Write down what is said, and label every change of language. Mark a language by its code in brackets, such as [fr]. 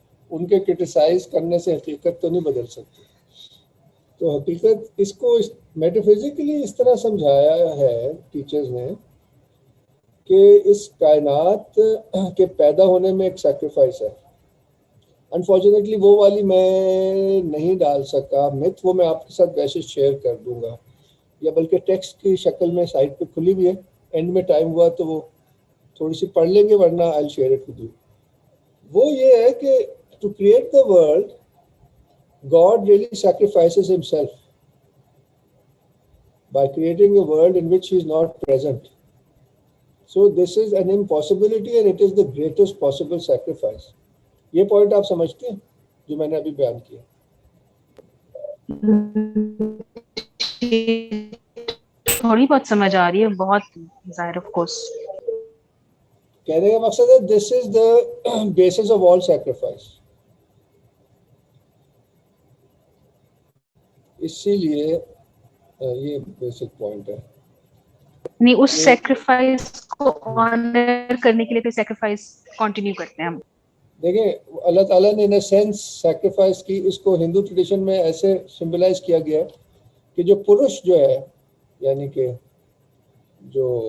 [ur] ان کے کرٹیسائز کرنے سے حقیقت تو نہیں بدل سکتی. تو حقیقت اس کو میٹافزیکلی اس طرح سمجھایا ہے ٹیچرز نے کہ اس کائنات کے پیدا ہونے میں ایک سیکریفائس ہے. انفارچونیٹلی وہ والی میں نہیں ڈال سکا مت، وہ میں آپ کے ساتھ ویسے شیئر کر دوں گا، یا بلکہ ٹیکسٹ کی شکل میں سائٹ پہ کھلی ہوئی ہے. اینڈ میں ٹائم ہوا تو وہ تھوڑی سی پڑھ لیں گے، ورنہ [en] I'll share it with you. [ur] وہ یہ ہے کہ [en] to create the world God really sacrifices himself by creating a world in which he is not present. So this is an impossibility and it is the greatest possible sacrifice. [ur] یہ point آپ سمجھتے ہیں جو میں نے ابھی بیان کیا؟ تھوڑی بہت سمجھ آ رہی ہے، بہت ظاہر آف کورس. کہنے کا مقصد ہے [en] this is the basis of all sacrifice. [ur] اسی لیے یہ بیسک پوائنٹ ہے. نہیں اس سیکریفائس کو آنر کرنے کے لیے پھر سیکریفائس کنٹینیو کرتے ہیں ہم. دیکھیں اللہ تعالیٰ نے ان اے سینس سیکریفائس کی، اس کو ہندو ٹریڈیشن میں ایسے سمبلائز کیا گیا ہے کہ جو پروش جو ہے، یعنی کہ جو